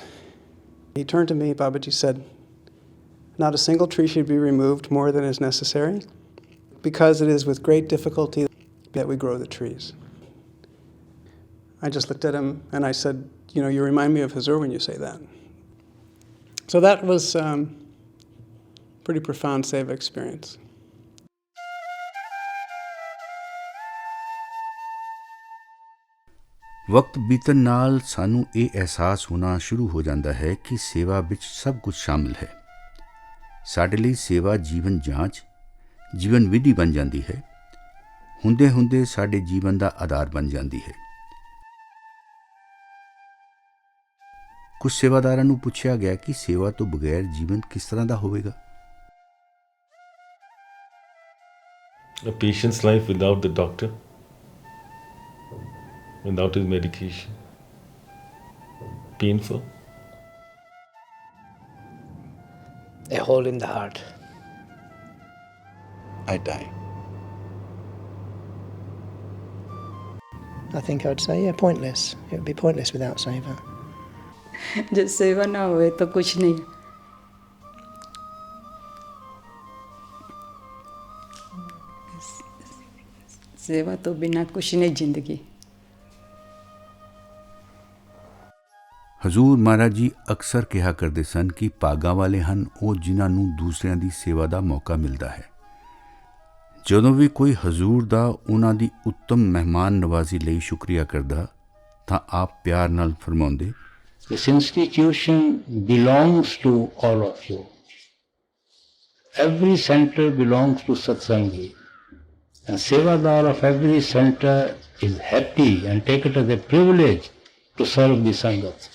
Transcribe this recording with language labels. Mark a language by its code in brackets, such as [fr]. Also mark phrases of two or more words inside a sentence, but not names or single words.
[en] He turned to me, Babaji said, not a single tree should be removed more than is necessary, because it is with great difficulty that we grow the trees. I just looked at him and I said, you know, you remind me of Hazur when you say that. So that was pretty profound seva experience. [pa] ਵਕਤ ਬੀਤਣ ਨਾਲ ਸਾਨੂੰ ਇਹ ਅਹਿਸਾਸ ਹੋਣਾ ਸ਼ੁਰੂ ਹੋ ਜਾਂਦਾ ਹੈ ਕਿ ਸੇਵਾ ਵਿੱਚ ਸਭ ਕੁਝ ਸ਼ਾਮਿਲ ਹੈ। ਸਾਡੇ ਲਈ ਸੇਵਾ ਜੀਵਨ ਜਾਂਚ, ਜੀਵਨ ਵਿਧੀ ਬਣ ਜਾਂਦੀ ਹੈ, ਹੁੰਦੇ ਹੁੰਦੇ ਸਾਡੇ ਜੀਵਨ ਦਾ ਆਧਾਰ ਬਣ ਜਾਂਦੀ ਹੈ। ਕੁਝ ਸੇਵਾਦਾਰਾਂ ਨੂੰ ਪੁੱਛਿਆ ਗਿਆ ਕਿ ਸੇਵਾ ਤੋਂ ਬਗੈਰ ਜੀਵਨ ਕਿਸ ਤਰ੍ਹਾਂ ਦਾ ਹੋਵੇਗਾ। [en] A patient's life without the doctor, without his medication, painful. A hole in the heart. I die. I think I'd say, yeah, pointless. It would be pointless without seva. [hi] जब सेवा ना होए तो कुछ नहीं। सेवा तो बिना कुछ नहीं जिंदगी। [pa] ਹਜ਼ੂਰ ਮਹਾਰਾਜ ਜੀ ਅਕਸਰ ਕਿਹਾ ਕਰਦੇ ਸਨ ਕਿ ਭਾਗਾਂ ਵਾਲੇ ਹਨ ਉਹ ਜਿਨ੍ਹਾਂ ਨੂੰ ਦੂਸਰਿਆਂ ਦੀ ਸੇਵਾ ਦਾ ਮੌਕਾ ਮਿਲਦਾ ਹੈ। ਜਦੋਂ ਵੀ ਕੋਈ ਹਜ਼ੂਰ ਦਾ ਉਹਨਾਂ ਦੀ ਉੱਤਮ ਮਹਿਮਾਨ ਨਵਾਜ਼ੀ ਲਈ ਸ਼ੁਕਰੀਆ ਕਰਦਾ ਤਾਂ ਆਪ ਪਿਆਰ ਨਾਲ ਫਰਮਾਉਂਦੇ, [en] This institution belongs to all of you. Every center belongs to Satsangi. And Sevadar of every center is happy and take it as a privilege to serve the Sangat.